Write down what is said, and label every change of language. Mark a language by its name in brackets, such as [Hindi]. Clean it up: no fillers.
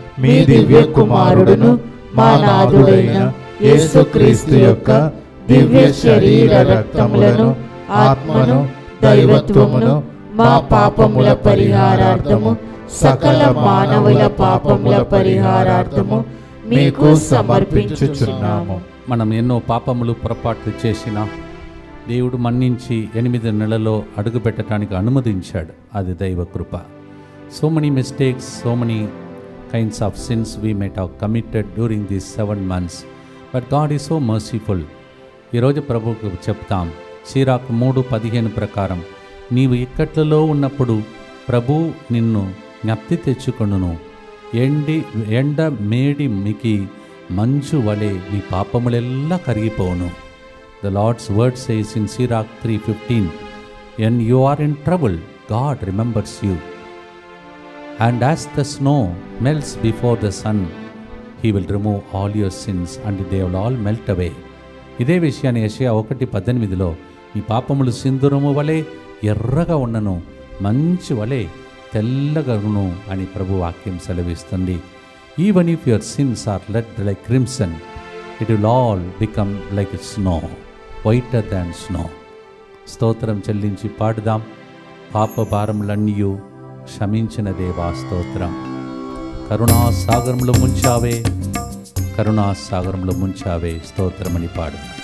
[Telugu] మీ దివ్య కుమారుడును మా నాథుడైన యేసుక్రీస్తు యొక్క దివ్య శరీర రక్తములను ఆత్మను దైవత్వమును మా పాపముల పరిహారార్థము సకల మానవుల పాపముల పరిహారార్థము మీకు సమర్పించుచున్నాము. మనం ఎన్నో పాపములు పొరపాట్లు చేసినా దేవుడు మన్నించి 8 నెలల్లో అడుగుపెట్టడానికి అనుమతించాడు. అది దైవ కృప. [English] So many mistakes, so many kinds of sins we might have committed during these 7 months, but God is so merciful. [Telugu] ఈరోజు ప్రభువుకు చెప్తాం, సిరాకు 3:15 ప్రకారం నీవు ఇక్కట్లలో ఉన్నప్పుడు ప్రభు నిన్ను జ్ఞప్తి తెచ్చుకొనును. ఎండ మేడి మికి మంచు వలె నీ పాపములెల్లా కరిగిపోవును. [English] The Lord's word says in Sirach 3:15, when you are in trouble, God remembers you. And as the snow melts before the sun, he will remove all your sins and they will all melt away. [Telugu] ఇదే విషయాన్ని యెషయా 1:18లో నీ పాపములు సింధూరము వలె ఎర్రగా ఉన్నను, మంచు వలె తెల్లగను అని ప్రభు వాక్యం సెలవిస్తుంది. [English] Even if your sins are red like crimson, it will all become like snow, whiter than snow. [Telugu] స్తోత్రం చెల్లించి పాడుదాం. పాప భారములన్నీయు క్షమించిన దేవా స్తోత్రం. కరుణాసాగరంలో ముంచావే, కరుణాసాగరంలో ముంచావే స్తోత్రమని పాడు.